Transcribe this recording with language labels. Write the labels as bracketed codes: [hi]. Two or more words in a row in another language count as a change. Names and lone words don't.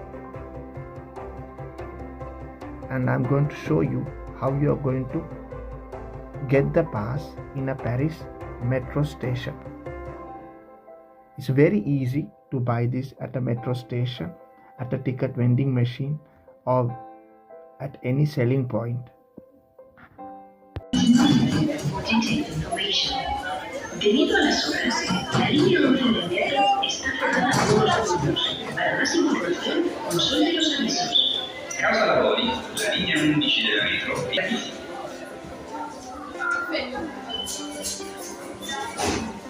[en] And I'm going to show you how you are going to get the pass in a Paris metro station. It's very easy to buy this at a metro station, at a ticket vending machine, or at any selling point. [es] Debido a las obras, la línea 11 del metro está cerrada a todos los puntos. Para más información, consulte los avisos. [it] Causa lavori, la linea 11 della metro è chiusa.